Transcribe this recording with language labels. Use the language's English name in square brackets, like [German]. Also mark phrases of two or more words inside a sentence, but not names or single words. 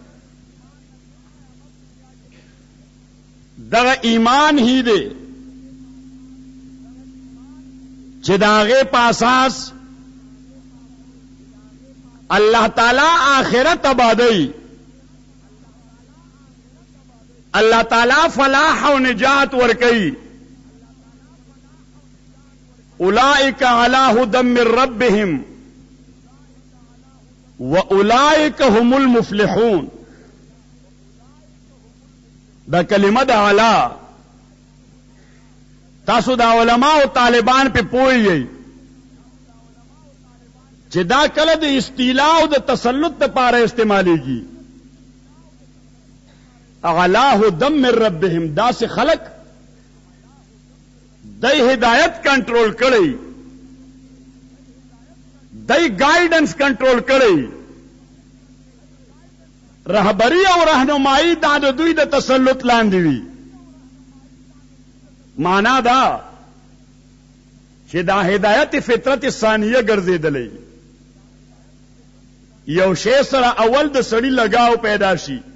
[Pashto] دغه ایمان هی دی چې د هغې په اساس الله تعالی آخرت آبادوي، الله تعالی فلاح او نجات ورکوي. [Arabic] اولئک علی هدی من ربهم واولئک هم المفلحون. [Pashto] دا کلمه د اعلی تاسو دا علماء او طالبان په پوهیږئ چې دا کله د استیلاء او د تسلط لپاره استعمالیږي. [Arabic] اعلی هدی من ربهم، [Pashto] دا سه خلق دای ہدایت کنٹرول کړي، دای [English] guidance control [Pashto] کړي، رهبری او رهنمایي دا د دوی د تسلط لاندې وي. معنا دا چې دا هدایت فطرت ثانیه ګرځېدلې، یو شی سره اول د سړی لگاو پیدا شي،